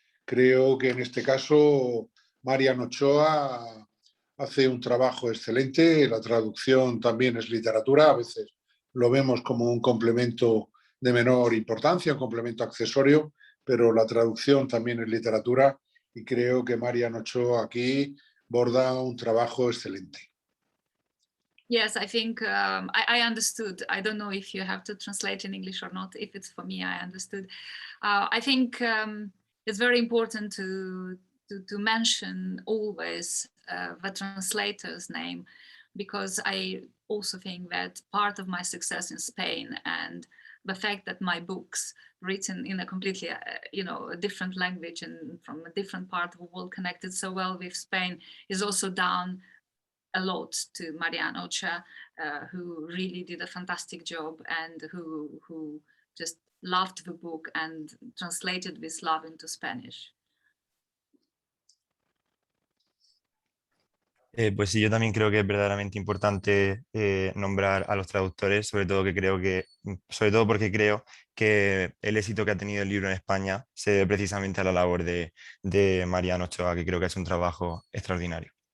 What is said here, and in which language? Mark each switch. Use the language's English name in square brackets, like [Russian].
[Spanish] Creo que en este caso Marian Ochoa hace un trabajo excelente. La traducción también es literatura, a veces lo vemos como un complemento de menor importancia, un complemento accesorio, pero la traducción también es literatura y creo que Marian Ochoa aquí borda un trabajo excelente. [English] Yes, I think I understood. I don't know if you have to translate in English or not. If it's for me, I understood. I think it's very important to mention always the translator's name, because I also think that part of my success in Spain and the fact that my books written in a completely, a different language and from a different part of the world connected so well with Spain is also down a lot to Marian Ochoa, who really did a fantastic job and who just loved the book and translated this love into Spanish. [Spanish] Pues sí, yo también creo que es verdaderamente importante nombrar a los traductores, sobre todo porque creo que el éxito que ha tenido el libro en España se debe precisamente a la labor de Mariano Ochoa, que creo que es un trabajo extraordinario.